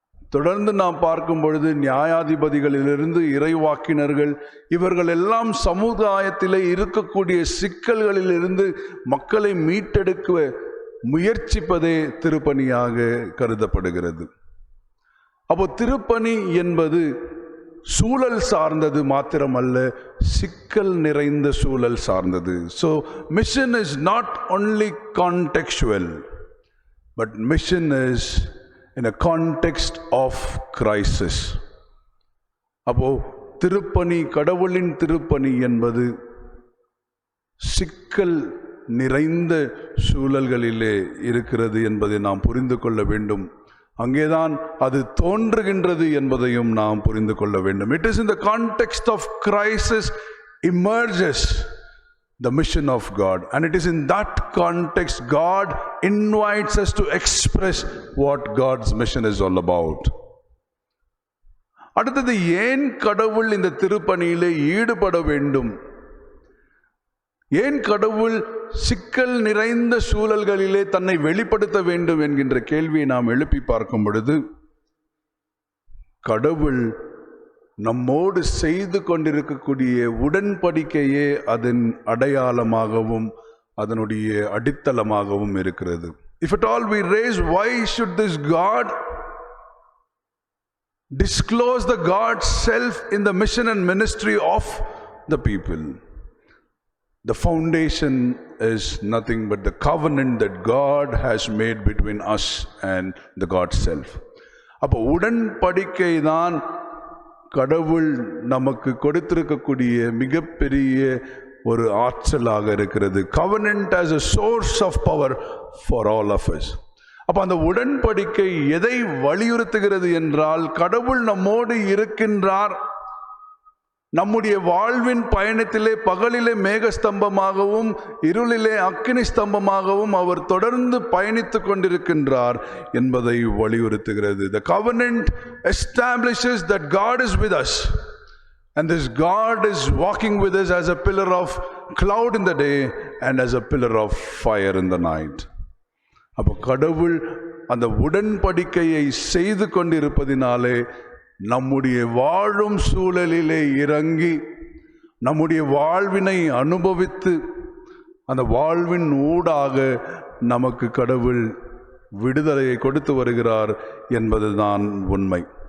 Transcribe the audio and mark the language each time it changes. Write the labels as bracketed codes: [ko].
[ta] தொடர்ந்து நாம் பார்க்கும் பொழுது நியாயாதிபதிகளிலிருந்து இறைவாக்கினர்கள் இவர்கள் எல்லாம் சமுதாயத்திலே இருக்கக்கூடிய சிக்கல்களிலிருந்து மக்களை மீட்டெடுக்க முயற்சிப்பதே திருப்பணியாக கருதப்படுகிறது. அப்போ திருப்பணி என்பது சூழல் சார்ந்தது மாத்திரமல்ல, சிக்கல் நிறைந்த சூழல் சார்ந்தது. [en] So mission is not only contextual, but mission is in a context of crisis. [ta] அப்போ திருப்பணி, கடவுளின் திருப்பணி என்பது சிக்கல் நிறைந்த சூழல்களிலே இருக்கிறது என்பதை நாம் புரிந்து கொள்ள வேண்டும். அங்கேதான் அது தோன்றுகின்றது என்பதையும் நாம் புரிந்து கொள்ள வேண்டும். [en] It is in the context of crisis emerges the mission of God, and it is in that context God invites us to express what God's mission is all about. [ta] அடுத்தது, ஏன் கடவுள் இந்த திருப்பணியிலே ஈடுபட வேண்டும்? ஏன் கடவுள் சிக்கல் நிறைந்த சூழல்களிலே தன்னை வெளிப்படுத்த வேண்டும் என்கின்ற கேள்வியை நாம் எழுப்பி பார்க்கும் பொழுது, கடவுள் நம்மோடு செய்து கொண்டிருக்கக்கூடிய உடன்படிக்கையே அதன் அடையாளமாகவும் அதனுடைய அடித்தளமாகவும் இருக்கிறது. [en] If at all we raise, why should this God disclose the God's self in the mission and ministry of the people? The foundation is nothing but the covenant that God has made between us and the God's self. [ta] அப்போ உடன்படிக்கை தான் கடவுள் நமக்கு கொடுத்திருக்கக்கூடிய மிகப்பெரிய ஒரு ஆற்றலாக இருக்கிறது. [en] Covenant as a source of power for all of us. [ta] அப்ப அந்த உடன்படிக்கை எதை வலியுறுத்துகிறது என்றால், கடவுள் நம்மோடு இருக்கின்றார். நம்முடைய வாழ்வின் பயணத்திலே பகலிலே மேகஸ்தம்பமாகவும் இருளிலே அக்கினி ஸ்தம்பமாகவும் அவர் தொடர்ந்து பயணித்துக் கொண்டிருக்கின்றார் என்பதை வலியுறுத்துகிறது. [en] The covenant establishes that God is with us, and this God is walking with us as a pillar of cloud in the day and as a pillar of fire in the night. [ta] அப்போ கடவுள் அந்த உடன்படிக்கையை செய்து கொண்டிருப்பதினாலே நம்முடைய வாழும் சூழலிலே இறங்கி நம்முடைய வாழ்வினை அனுபவித்து அந்த வாழ்வின் ஊடாக நமக்கு கடவுள் விடுதலையை கொடுத்து வருகிறார் என்பதுதான் உண்மை.